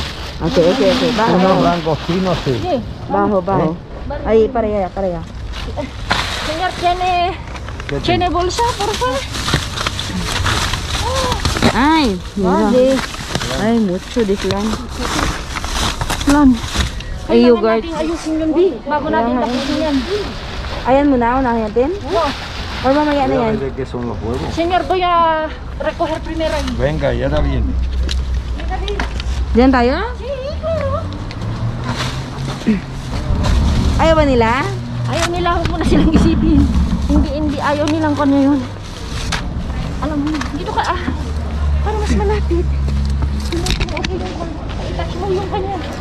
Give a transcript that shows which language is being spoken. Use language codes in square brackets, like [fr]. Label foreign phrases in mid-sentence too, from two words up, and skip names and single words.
[en] Okay. [es] Unos langostinos así. sí. Bajo. Ahí, para allá. Señor, ¿tiene bolsa, por favor? Ay, mira. Vale. Ay, mucho de flan. Plan. Ay, yogurt. [tl] Natin ayusin yun, Di. Bago natin tapusin yan. Ayan muna, unahin natin. Oh, Or mamaya na [es] Voy a [tl] yan. [es] ver qué son los huevos. señor, voy a recoger primero ahí. Venga, ya está bien. [tl] Diyan tayo? Ayaw ba nila? Ayaw nila, huwag mo na silang isipin. Hindi, ayaw nilang kanya yun. Alam mo, dito ka para mas malapit. Okay yung i-touch mo yung kanya.